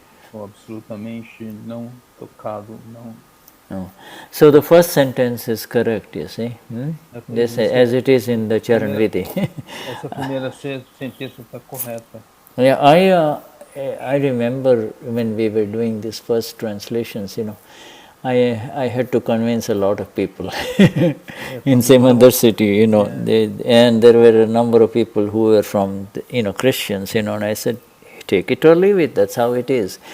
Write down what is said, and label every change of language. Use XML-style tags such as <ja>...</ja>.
<pt>Sou absolutamente não tocado, não.</pt> <en>No. So the first sentence is correct, you see, this, as it is in the Charan Vidhi.</en> <pt>Essa primeira sentença está correta.</pt> <en>Yeah, I remember when we were doing these first translations, I had to convince a lot of people in some other city, and there were a number of people who were from, Christians, and I said, take it or leave it, that's how it is.</en>